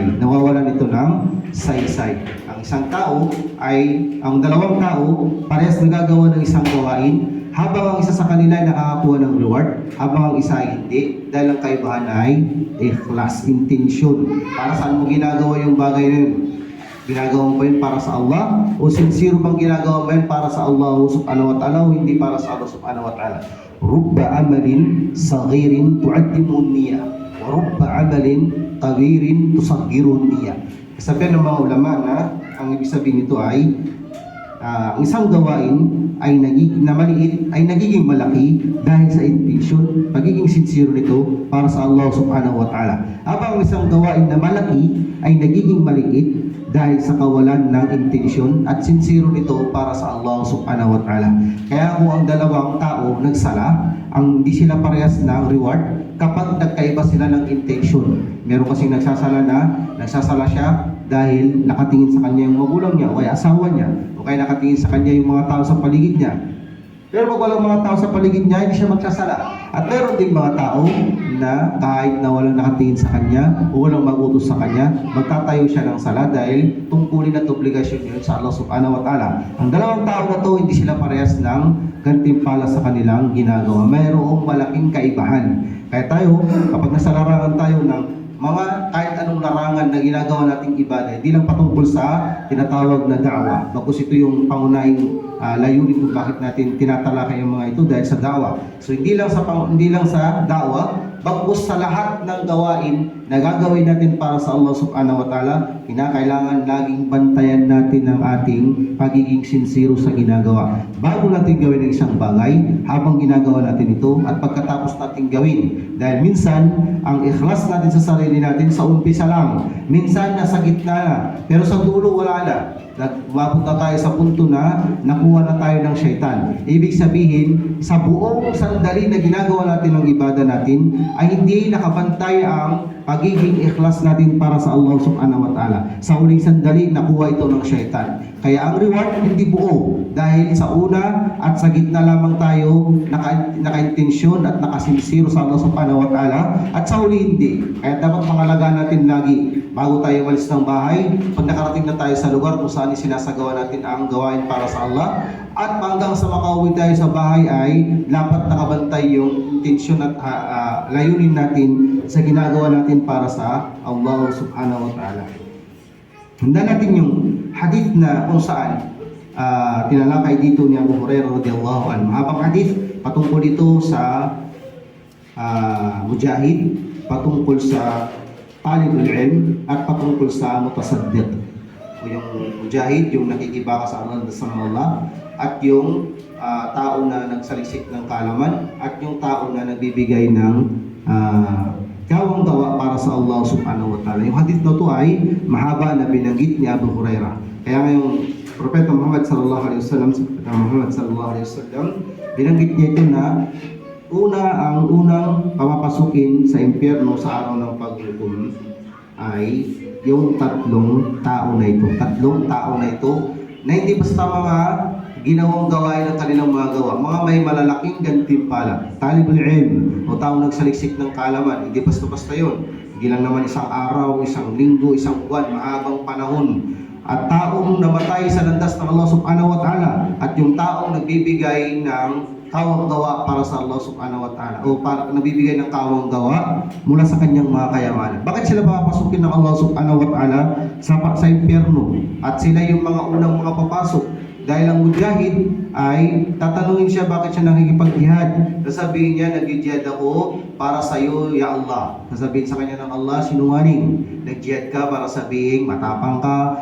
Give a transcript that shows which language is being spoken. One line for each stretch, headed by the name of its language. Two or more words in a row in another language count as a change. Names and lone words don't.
Filipino: Nawawalan nito ng saysay. Ang isang tao ang dalawang tao, parehas nagagawa ng isang gawain, habang ang isa sa kanila ay nakakakuha ng reward, habang ang isa ay hindi, dahil ang kaibahan ay ikhlas, intention. Para saan mo ginagawa yung bagay na yun? Ginagawa mo ba yun para sa Allah? O sincere bang ginagawa mo yun para sa Allah
Arabic: سبحانه وتعالى
Filipino: o hindi para sa Allah
Arabic: سبحانه وتعالى? رب عمل صغير تعظمه النية ورب عمل كبير تصغره النية.
Filipino: Sabihan ng mga ulama na ang ibig sabihin nito ay ang isang gawain ay nagiging malaki dahil sa intention, pagiging sincere nito para sa Allah
Arabic: سبحانه وتعالى.
Filipino: Habang ang isang gawain na malaki ay nagiging maliit dahil sa kawalan ng intention at sincere nito para sa Allah
Arabic: سبحانه وتعالى.
Filipino: Kaya kung ang dalawang tao nagsala, hindi sila parehas ng reward kapag nagkaiba sila ng intention. Meron kasing nagsasala siya dahil nakatingin sa kanya yung magulang niya o kaya asawa niya o kaya nakatingin sa kanya yung mga tao sa paligid niya. Pero pag walang mga tao sa paligid niya, hindi siya magsasala. At meron ding mga tao na kahit na walang nakatingin sa kanya o walang mag-utos sa kanya, magtatayo siya ng sala dahil tungkulin at obligasyon yun sa Allah
Arabic: سبحانه وتعالى.
Filipino: Ang dalawang tao na to, hindi sila parehas ng gantimpala sa kanilang ginagawa. Mayroong malaking kaibahan. Kaya tayo, kapag nasa larangan tayo ng mga kahit anong larangan na ginagawa nating ibadah, hindi lang patungkol sa tinatawag na da'wa. Bagkus ito yung pangunahing layunin kung bakit natin tinatalakay yung mga ito dahil sa da'wa. So hindi lang sa da'wa, bagkus sa lahat ng gawain na gagawin natin para sa Allah
Arabic: سبحانه وتعالى,
Filipino: kinakailangan laging bantayan natin ang ating pagiging sincere sa ginagawa. Bago natin gawin ang isang bagay, habang ginagawa natin ito at pagkatapos natin gawin. Dahil minsan, ang ikhlas natin sa sarili natin sa umpisa lang. Minsan, nasa gitna na. Pero sa dulo, wala na. Mapunta tayo sa punto na nakuha na tayo ng syaitan. Ibig sabihin, sa buong sandali na ginagawa natin ng ibadah natin, ay hindi nakabantay ang pagiging ikhlas natin para sa Allah
Arabic: سبحانه وتعالى.
Filipino: Sa huling sandali, nakuha ito ng syaitan. Kaya ang reward hindi buo dahil sa una at sa gitna lamang tayo naka-intensyon at nakasinsiro sa Allah
Arabic: سبحانه وتعالى
Filipino: at sa huli hindi. Kaya dapat pangalagaan natin lagi bago tayo walis ng bahay, pag nakarating na tayo sa lugar kung saan sinasagawa natin ang gawain para sa Allah, at hanggang sa makauwi tayo sa bahay ay dapat nakabantay yung intensyon at layunin natin sa ginagawa natin para sa Allah
Arabic: سبحانه وتعالى.
Filipino: Handa natin yung hadith na kung saan tinalakay dito ni Abu Hurairah
Arabic: رضي الله عنه.
Filipino: Habang hadith patungkol ito sa mujahid, patungkol sa
Arabic: طالب العلم
Filipino: at patungkol sa mutasaddiq. O yung mujahid, yung nakikibaka sa Allah, at yung tao na nagsaliksik ng kaalaman, at yung tao na nagbibigay ng gawang gawa para sa Allah
Arabic: سبحانه وتعالى.
Filipino: Yung hadith na ito ay mahaba na binanggit ni Abu Hurairah. Kaya ngayong Propeta Muhammad
Arabic: صلى الله عليه وسلم,
Filipino: binanggit niya ito na ang unang papapasukin sa impyerno sa araw ng paghukom ay yung tatlong tao na ito na hindi basta mga ginawang gawain ng kanilang mga gawa, mga may malalaking gantimpala.
Arabic: طالب العلم
Filipino: o taong nagsaliksik ng kaalaman, hindi basta-basta yun. Hindi lang naman isang araw, isang linggo, isang buwan, mahabang panahon. At taong namatay sa landas ng Allah
Arabic: سبحانه وتعالى,
Filipino: at yung taong nagbibigay ng kawang gawa para sa Allah
Arabic: سبحانه وتعالى,
Filipino: o para nagbibigay ng kawang gawa mula sa kanyang mga kayamanan. Bakit sila papasukin ng Allah
Arabic: سبحانه وتعالى
Filipino: sa impyerno? At sila yung mga unang mga papasok. Dahil ang mujahid ay tatanungin siya bakit siya nakikipag-jihad. Sasabihin niya, nag-jihad ako para sa iyo,
Arabic: يا الله.
Filipino: Sasabihin sa kanya ng Allah, sinungaling. Nag-jihad ka para sabihin matapang ka.